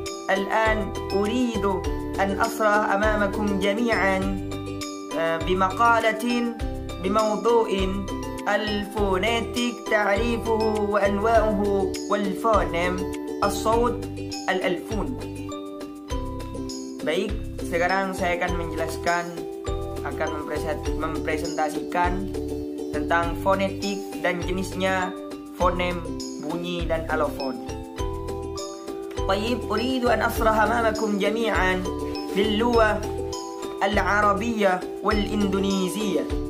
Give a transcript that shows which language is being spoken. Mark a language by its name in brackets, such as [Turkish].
[Arabic] الآن أريد أن أشرح أمامكم جميعا بمقالة بموضوع الفونيتيك، تعريفه وأنواعه والفونيم، الصوت الألفون. [Indonesian] Baik, sekarang saya akan menjelaskan, akan mempresentasikan tentang fonetik dan jenisnya, fonem, bunyi dan alofon. [Arabic] طيب أريد أن أشرح أمامكم جميعا باللغة العربية والإندونيسية.